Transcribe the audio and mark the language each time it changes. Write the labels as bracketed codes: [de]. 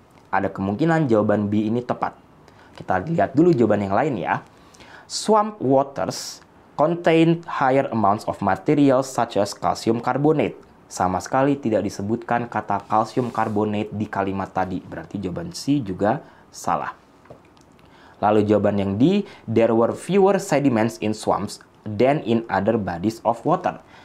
[id] Ada kemungkinan jawaban B ini tepat. Kita lihat dulu jawaban yang lain ya. [en] Swamp waters contain higher amounts of materials such as calcium carbonate. [id] Sama sekali tidak disebutkan kata calcium carbonate di kalimat tadi. Berarti jawaban C juga salah. Lalu jawaban yang [en] D, there were fewer sediments in swamps than in other bodies of water.